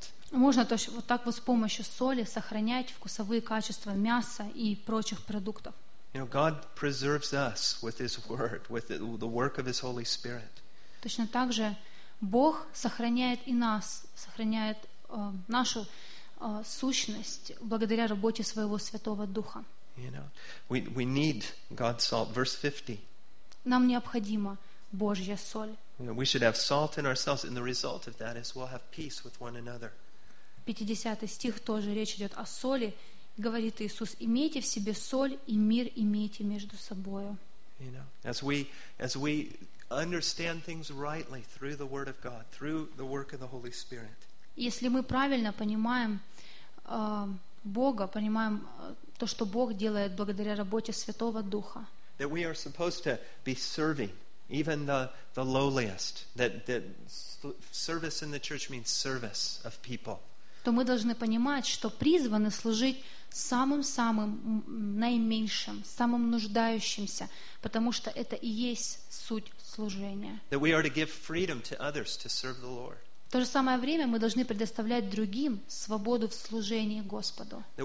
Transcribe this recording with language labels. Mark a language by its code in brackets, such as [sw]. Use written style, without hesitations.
[ru] Можно тоже вот так вот с помощью соли сохранять вкусовые качества мяса и прочих продуктов. [en] You know, God preserves us with His Word, with the work of His Holy Spirit. [ru] Точно так же Бог сохраняет и нас, сохраняет нашу сущность благодаря работе Своего Святого Духа. [en] You know, we need God's salt. Verse 50. [ru] Нам необходима Божья соль. [en] You know, we should have salt in ourselves, and the result of that is we'll have peace with one another. [ru] 50 стих тоже речь идет о соли. Говорит Иисус: «Имейте в себе соль, и мир имейте между собою». [en] You know, as we understand things rightly through the Word of God, through the work of the Holy Spirit. [ru] Если мы правильно понимаем Бога, понимаем то, что Бог делает благодаря работе Святого Духа. [en] That we are supposed to be serving even the lowliest. That service in the church means service of people. [ru] То мы должны понимать, что призваны служить самым-самым наименьшим, самым нуждающимся, потому что это и есть суть служения. В то же самое время мы должны предоставлять другим свободу в служении Господу.